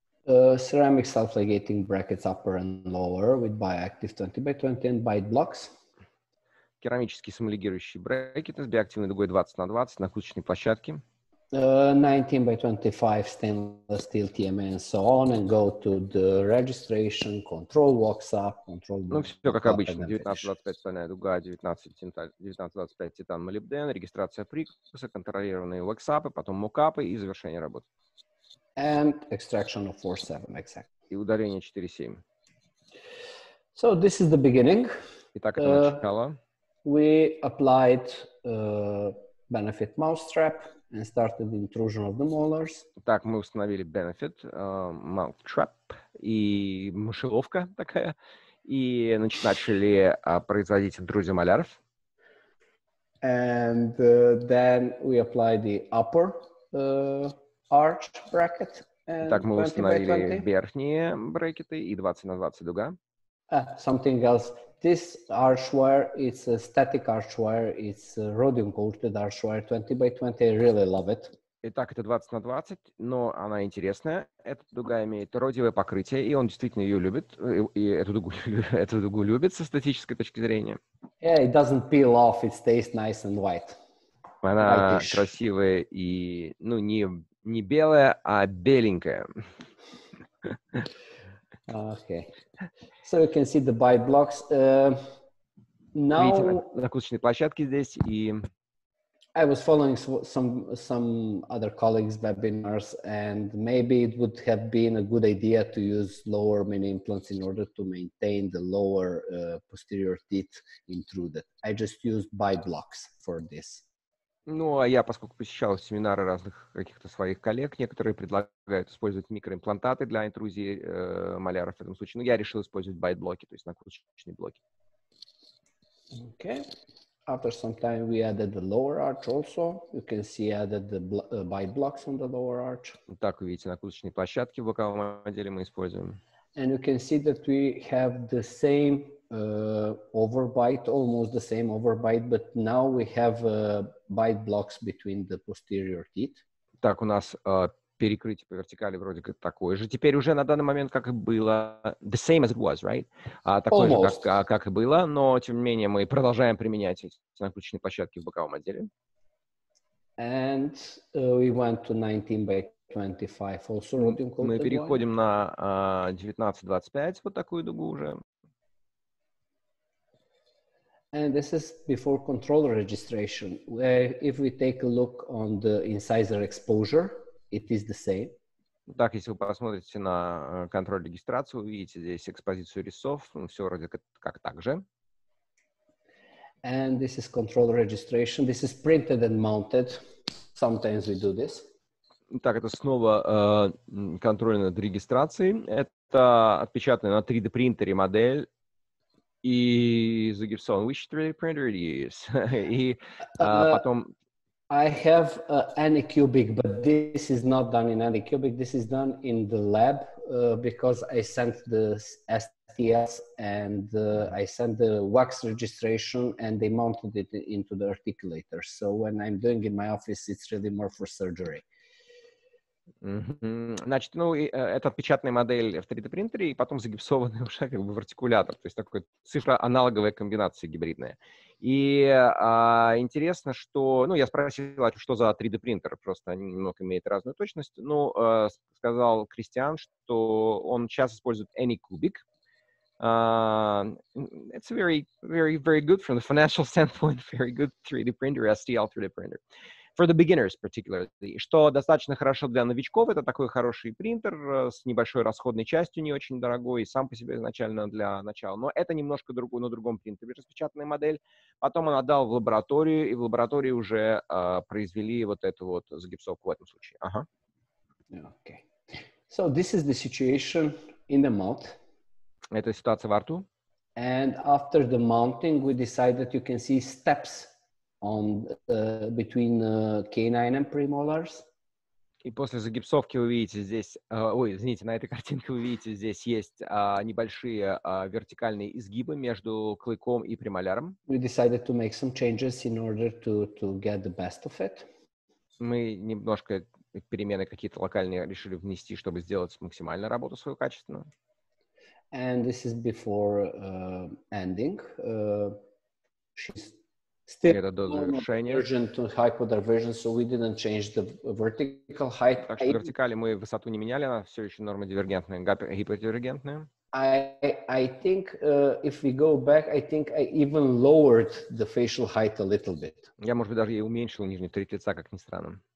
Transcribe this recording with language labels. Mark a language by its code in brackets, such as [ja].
[en] Ceramic self-ligating brackets upper and lower with biactive 20x20 and bite blocks. [ru] Керамические самолигирующие брекеты с биактивной дугой 20x20 на кусочной площадке. [en] 19x25 stainless steel TMA and so on, and go to the registration, control walks up, control. [ru] Ну, все как обычно. 19-25 стальная дуга, 19-25 титан молибден, регистрация прикуса, контролированные воксапы, потом мокапы и завершение работы. [en] And extraction of 4-7, exactly. [ru] И удаление 4-7. [en] So this is the beginning. [ru] Итак, это начало. [en] We applied benefit mousetrap and started the intrusion of the molars. [ru] Так, мы установили benefit, mousetrap и мышеловка такая, и начали производить интрузию маляров. [en] And then we applied the upper arch bracket. [ru] Так, мы установили верхние брекеты и 20x20 дуга. [en] Something else. This arch wire, it's a static arch wire. It's a rhodium coated arch wire, 20x20. I really love it. [ru] Итак, это 20x20, но она интересная. Эта дуга имеет родиевое покрытие, и он действительно ее любит, и эту дугу любит со статической точки зрения. [en] Yeah, it doesn't peel off. It stays nice and white. [ru] Она красивая и, ну, не белая, а беленькая. [en] Okay. So you can see the bite blocks. Now, [ru] накруточные площадки здесь, и [en] I was following some other colleagues' webinars, and maybe it would have been a good idea to use lower mini implants in order to maintain the lower posterior teeth intruded. I just used bite blocks for this. [ru] Ну, а я, поскольку посещал семинары разных каких-то своих коллег, некоторые предлагают использовать микроимплантаты для интрузии маляров в этом случае. Но я решил использовать байт-блоки, то есть накруточные блоки. [en] Okay. After some time, we added the lower arch also. You can see added the bite blocks on the lower arch. [ru] Так, вы видите, накруточные площадки в боковом отделе мы используем. [en] And you can see that we have the same overbite, almost the same overbite, but now we have bite blocks between the posterior teeth. [ru] Так, у нас перекрытие по вертикали вроде как такое же. Теперь уже на данный момент, как и было, [en] the same as it was, right? [ru] Такое же, как и было, но тем не менее мы продолжаем применять эти накруточные площадки в боковом отделе. [en] And we went to 19 by 25, also rhodium coated. [ru] Мы переходим на 19-25, вот такую дугу уже. [en] And this is before control registration. If we take a look on the incisor exposure, it is the same. [ru] Так, если вы посмотрите на контроль регистрации, вы видите здесь экспозицию резцов, все вроде как так же. [en] And this is control registration. This is printed and mounted. Sometimes we do this. [ru] Так, это снова контроль над регистрацией. Это отпечатанная на 3D принтере модель и загипсован. [en] Which 3D printer it is? [ru] И потом... [en] I have Anycubic, but this is not done in Anycubic. This is done in the lab because I sent the STS and I sent the wax registration and they mounted it into the articulator. So when I'm doing it in my office, it's really more for surgery. [ru] Значит, ну, это отпечатанная модель в 3D принтере и потом загипсованный уже как бы в артикулятор, то есть такой цифроаналоговая комбинация гибридная. И интересно, что, ну, я спросил, что за 3D принтер, просто они немного имеют разную точность. Ну, сказал Кристиан, что он часто использует Anycubic. [en] It's very, very, very good from the financial standpoint, very good 3D printer, STL 3D printer. For the beginners, particularly, [ru] что достаточно хорошо для новичков, это такой хороший принтер с небольшой расходной частью, не очень дорогой, и сам по себе изначально для начала. Но это немножко на другом принтере распечатанная модель. Потом он отдал в лабораторию, и в лаборатории уже произвели вот эту вот загипсовку в этом случае. Ага. [en] Okay. So this is the situation in the mouth. [ru] Это ситуация во рту. [en] And after the mounting, we decided you can see steps on between canine and premolars. [ru] И после загипсовки вы видите здесь, ой, извините, на этой картинке вы видите, здесь есть небольшие вертикальные изгибы между клыком и премоляром. [en] We decided to make some changes in order to get the best of it. [ru] Мы немножко перемены какие-то локальные решили внести, чтобы сделать максимально работу свою качественную. [en] And this is before ending. She's still version to hypodervision, so we didn't change the vertical height. [ru] Так что вертикали мы высоту не меняли, она все еще нормодивергентная, гиподивергентная. [en] I think if we go back, I think I even lowered the facial height a little bit. [ru] Я, может быть, даже и уменьшил нижнюю треть лица, как ни странно.